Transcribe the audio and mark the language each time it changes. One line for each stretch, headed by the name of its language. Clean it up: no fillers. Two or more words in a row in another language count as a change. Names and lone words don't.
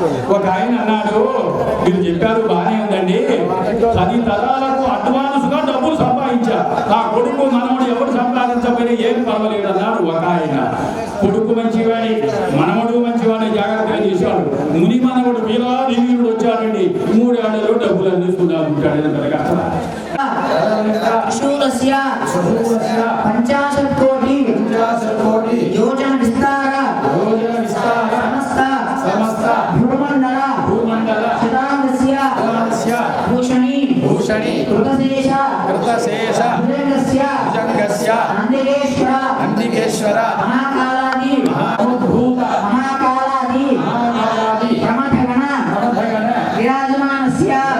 Telugu: ఒక ఆయన అన్నాడు, మీరు చెప్పారు బాగానే ఉందండి, 10 తరాలకు అడ్వాన్స్ గా డబ్బులు సంపాదించా, నా కొడుకు మనవడు ఎవరు సంపాదించకపోయినా ఏం పర్వాలేదు అన్నాడు ఒక ఆయన. కొడుకు మంచివాడి, మనవడు మంచివాడి జాగ్రత్తగా చేశాడు. ముని మనవడు వీరుడు వచ్చాడండి, 3 ఏళ్లలో డబ్బులు అందిస్తున్నాడు.
Sanskrit: पंचाशत् कोटि योजन विस्तार समस्त भूमंडल शतांगस्य भूषणी कृतशेष भुजंगस्य नंदिकेश्वर महाकालादि प्रमथगण विराजमानस्य